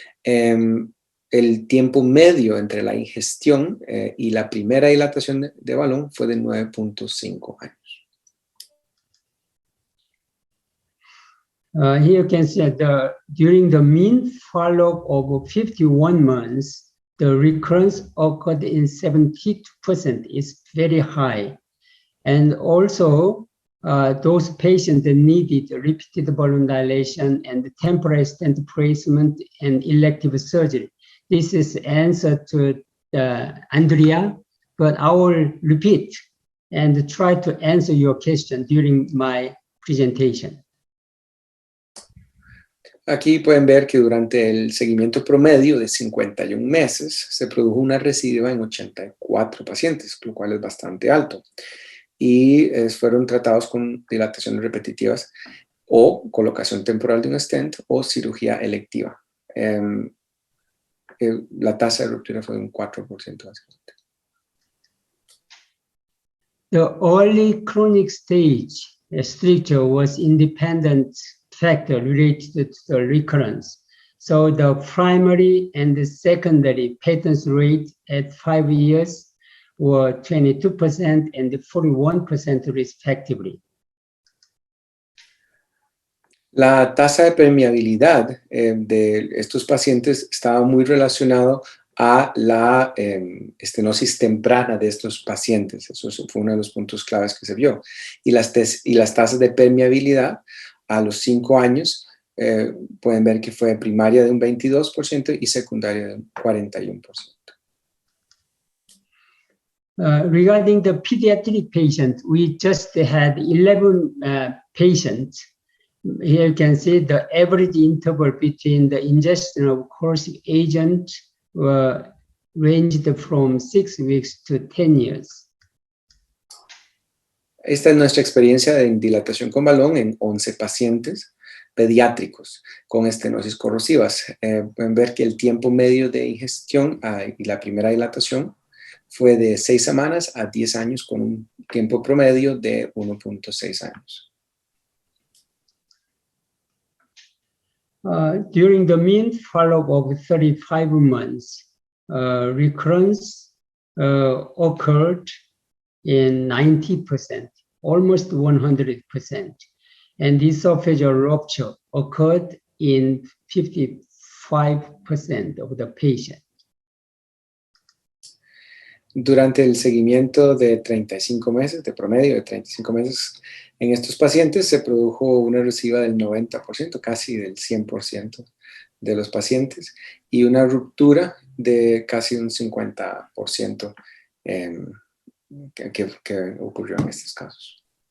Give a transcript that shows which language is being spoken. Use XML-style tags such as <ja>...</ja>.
<es>El tiempo medio entre la ingestión y la primera dilatación de balón fue de 9.5 años.</es> <en>Here you can see that during the mean follow-up of 51 months, the recurrence occurred in 72%, is very high. And also, those patients that needed repeated balloon dilation and temporary stent placement and elective surgery. This is answer to Andrea, but I will repeat and try to answer your question during my presentation.</en> <es>Aquí pueden ver que durante el seguimiento promedio de 51 meses se produjo una recidiva en 84 pacientes, lo cual es bastante alto. Y fueron tratados con dilataciones repetitivas o colocación temporal de un stent o cirugía electiva. La tasa de ruptura fue de un 4% básicamente.</es> <en>The early chronic stage stricture was independent factor related to the recurrence. So the primary and the secondary pattern rate at 5 years were 22% and 41% respectively.</en> <es>La tasa de permeabilidad de estos pacientes estaba muy relacionado a la estenosis temprana de estos pacientes. Eso fue uno de los puntos claves que se vio. Y las tasas de permeabilidad a los 5 años pueden ver que fue primaria de un 22% y secundaria de un 41%.</es> <en>Regarding the pediatric patient, we just had 11 patients. Here you can see the average interval between the ingestion of corrosive agent ranged from 6 weeks to 10 years.</en> <es>Esta es nuestra experiencia de dilatación con balón en 11 pacientes pediátricos con estenosis corrosivas. Pueden ver que el tiempo medio de ingestión y la primera dilatación fue de 6 semanas a 10 años con un tiempo promedio de 1.6 años.</es> <en>During the mean follow-up of 35 months, recurrence occurred in 90%, almost 100%, and esophageal rupture occurred in 55% of the patients.</en> <es>Durante el seguimiento de 35 meses, de promedio de 35 meses, en estos pacientes se produjo una recidiva del 90%, casi del 100% de los pacientes, y una ruptura de casi un 50% que ocurrió en estos casos.</es>